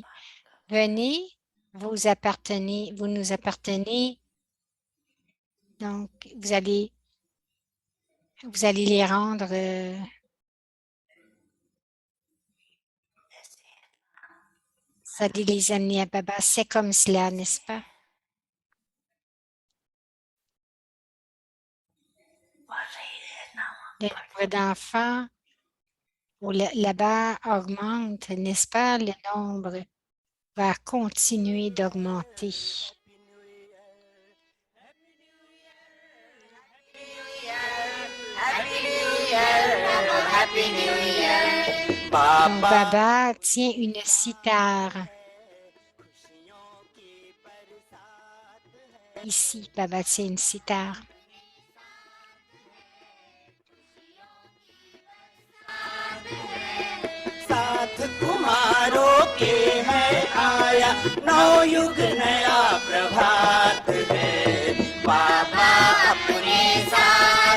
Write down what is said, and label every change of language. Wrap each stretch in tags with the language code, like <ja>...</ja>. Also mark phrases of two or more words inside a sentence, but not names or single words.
<fr>Venez, vous appartenez, vous nous appartenez. Donc, vous allez les rendre. Vous allez les amener à Baba. C'est comme cela, n'est-ce pas?</fr> <hi>बढ़ रही है ना</hi> <fr>Le nombre d'enfants là-bas augmente, n'est-ce pas? Le nombre va continuer d'augmenter. Donc, Baba tient une cithare. Ici, Baba tient une cithare.</fr> <hi>साथ कुमारों के है आया नवयुग नया प्रभात है बाबा अपने साथ</hi>